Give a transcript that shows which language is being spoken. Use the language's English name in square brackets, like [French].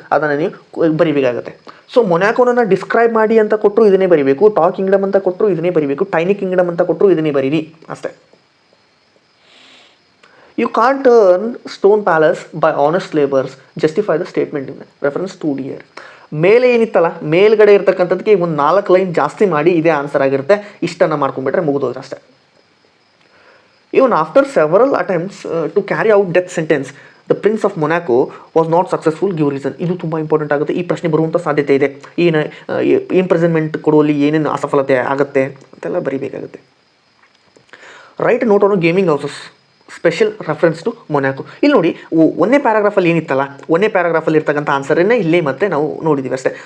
[Kannada] ಅದನ್ನು ನೀವು ಬರಿಬೇಕಾಗುತ್ತೆ. So ಮೊನಾಕೋನ describe ಮಾಡಿ ಅಂತ ಕೊಟ್ಟರು ಇದನ್ನೇ ಬರಿಬೇಕು, ಟಾಯ್ ಕಿಂಗ್ಡಮ್ ಅಂತ ಕೊಟ್ಟರು ಇದನ್ನೇ ಬರಿಬೇಕು, ಟೈನಿ ಕಿಂಗ್ಡಮ್ ಅಂತ ಕೊಟ್ಟರು ಇದನ್ನೇ ಬರೀರಿ ಅಷ್ಟೇ. [English] You can't turn stone palace by honest labours, justify the statement in reference to dear. [Kannada] ಮೇಲೆ ಏನಿತ್ತಲ್ಲ, ಮೇಲ್ಗಡೆ ಇರ್ತಕ್ಕಂಥದ್ದಕ್ಕೆ ಒಂದು 4 ಲೈನ್ ಜಾಸ್ತಿ ಮಾಡಿ ಇದೇ ಆನ್ಸರ್ ಆಗಿರುತ್ತೆ. ಇಷ್ಟನ್ನು ಮಾಡ್ಕೊಂಡ್ಬಿಟ್ರೆ ಮುಗಿದೋದ್ರೆ ಅಷ್ಟೇ. [English] Even after several attempts to carry out death sentence, the Prince of Monaco was not successful. Give reason. [Kannada] ಇದು ತುಂಬ ಇಂಪಾರ್ಟೆಂಟ್ ಆಗುತ್ತೆ. ಈ ಪ್ರಶ್ನೆ ಬರುವಂಥ ಸಾಧ್ಯತೆ ಇದೆ. ಏನು ಇಂಪ್ರಿಸನ್ಮೆಂಟ್ ಕೊಡುವಲ್ಲಿ ಏನೇನು ಅಸಫಲತೆ ಆಗುತ್ತೆ ಅಂತೆಲ್ಲ ಬರೀಬೇಕಾಗುತ್ತೆ. [English] Write note on gaming houses, special reference to Monaco. [Kannada] ಇಲ್ಲಿ ನೋಡಿ, ಒಂದೇ ಪ್ಯಾರಾಗ್ರಾಫಲ್ಲಿ ಏನಿತ್ತಲ್ಲ, ಒಂದೇ ಪ್ಯಾರಾಗ್ರಾಫಲ್ಲಿ ಇರ್ತಕ್ಕಂಥ ಆನ್ಸರನ್ನೇ ಇಲ್ಲೇ ಮತ್ತೆ ನಾವು ನೋಡಿದ್ದೀವಿ ಅಷ್ಟೇ.